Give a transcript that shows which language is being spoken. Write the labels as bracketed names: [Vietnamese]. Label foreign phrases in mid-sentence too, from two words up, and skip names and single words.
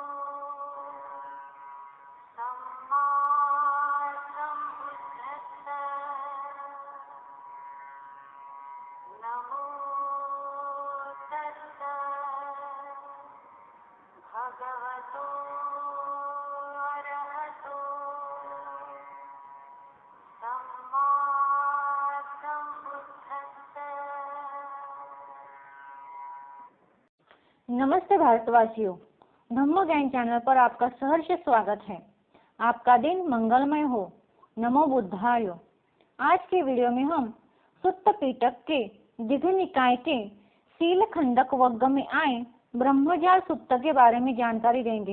[Pali] सम्मा सम्बुद्धस्सा नमो तस्सा भगवतो अरहतो सम्मा सम्बुद्धस्सा। [Hindi] नमस्ते भारतवासियों, धम्म ज्ञान चैनल पर आपका सहर्ष स्वागत है। आपका दिन मंगलमय हो। [Pali] नमो बुद्धाय। [Hindi] आज के वीडियो में हम सुत्त पिटक के दीघ निकाय के शील खंडक वग्ग में आए ब्रह्मजाल सुत्त के बारे में जानकारी देंगे।